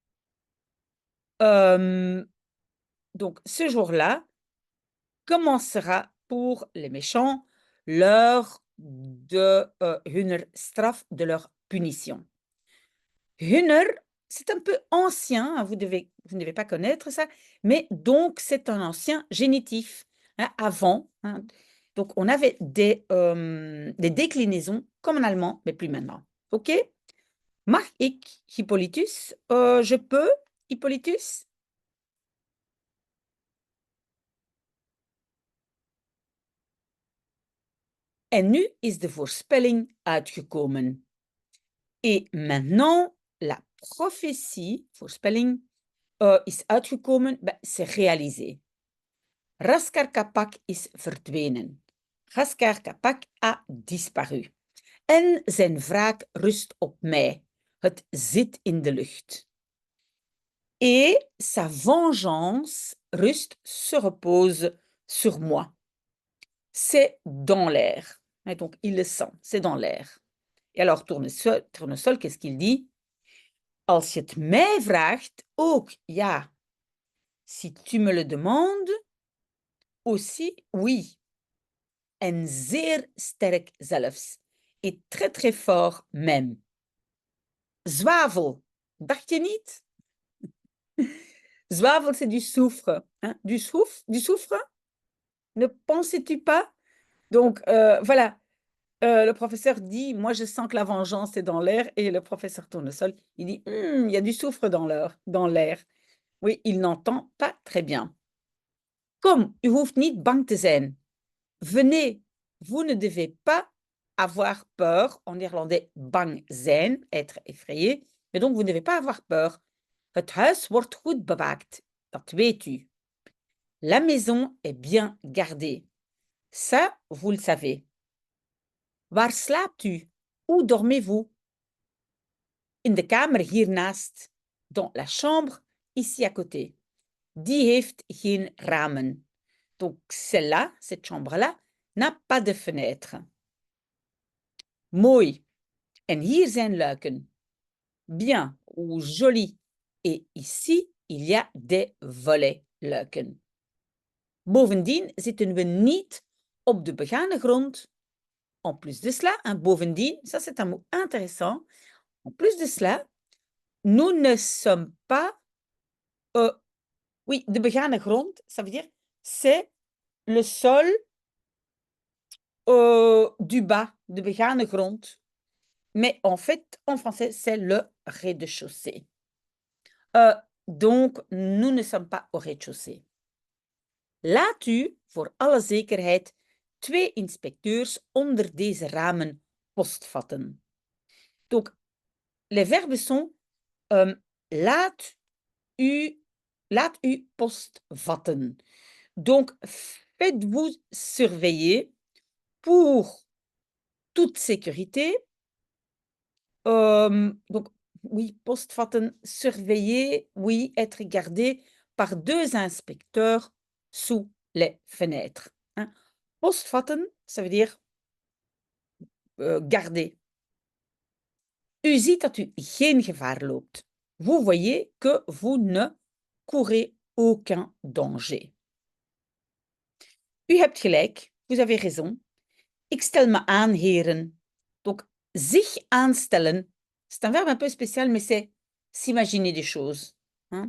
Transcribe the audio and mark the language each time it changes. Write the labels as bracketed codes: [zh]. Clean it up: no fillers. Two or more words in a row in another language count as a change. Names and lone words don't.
[fr] Donc ce jour-là commencera pour les méchants l'heure de [nl] hunner straf, [fr] de leur punition. Hunner, c'est un peu ancien, hein, vous ne devez pas connaître ça, mais donc c'est un ancien génitif, hein, avant. Hein. Donc on avait des déclinaisons comme en allemand, mais plus maintenant. [nl] OK? Mag ik, Hippolytus? [fr] Je peux, Hippolytus? [nl] En nu is de voorspelling uitgekomen. [fr] Et maintenant, la prophétie, [nl] voorspelling, is uitgekomen, [fr] c'est réalisé. [nl] Raskar Kapak is verdwenen. [fr] Raskar Kapak a disparu. [nl] En zijn wraak rust op mij. Het zit in de lucht. [fr] Et sa vengeance rust, se repose sur moi. C'est dans l'air. Et donc, il le sent, c'est dans l'air. Et alors, Tournesol, qu'est-ce qu'il dit? [nl] Als je het mij vraagt, ook ja. [fr] Si tu me le demandes, aussi oui. [nl] En zeer sterk zelfs. [fr] Et très très fort même. [nl] Zwavel, dacht je niet? Zwavel, [fr] c'est du soufre. Hein? Du soufre? Ne pensais-tu pas? Donc, voilà. Le professeur dit, moi je sens que la vengeance est dans l'air. Et le professeur Tournesol, il dit, il y a du soufre dans l'air. Oui, il n'entend pas très bien. [nl] Kom, u hoeft niet bang te zijn. [fr] venez, vous ne devez pas avoir peur. En néerlandais, [nl] bang zijn, [fr] être effrayé. Mais donc, vous ne devez pas avoir peur. [nl] Het huis wordt goed bewaakt. Dat weet u. [fr] La maison est bien gardée. Ça, vous le savez. [nl] Waar slaapt u? [fr] Où dormez-vous? [nl] In de kamer hiernaast. [fr] Dans la chambre, ici à côté. [nl] Die heeft geen ramen. [fr] Donc, celle-là, cette chambre-là, n'a pas de fenêtre. [nl] Mooi. En hier zijn luiken. [fr] Bien ou joli. Et ici, il y a des volets luiken. [nl] Bovendien zitten we niet op de begane grond. [fr] En plus de cela, bovendien, ça c'est un mot intéressant. En plus de cela, nous ne sommes pas... oui, [nl] de begane grond, [fr] ça veut dire c'est le sol du bas, [nl] de begane grond. [fr] Mais en fait, en français, c'est le rez-de-chaussée. Donc, nous ne sommes pas au rez-de-chaussée. [nl] Laat u, voor alle zekerheid, 2 inspecteurs onder deze ramen postvatten. [fr] Donc, les verbes sont [nl] laat u postvatten. [fr] Donc, faites-vous surveiller pour toute sécurité. Donc, oui, postvatten, surveiller, oui, être gardé par 2 inspecteurs sous les fenêtres. Hein. Postvatten, ça veut dire garder. [nl] U ziet dat u geen gevaar loopt. [fr] Vous voyez que vous ne courez aucun danger. [nl] U hebt gelijk, [fr] vous avez raison. [nl] Ik stel me aan, heren. Donc, zich aanstellen, [fr] c'est un verbe un peu spécial, mais c'est s'imaginer des choses. Hein?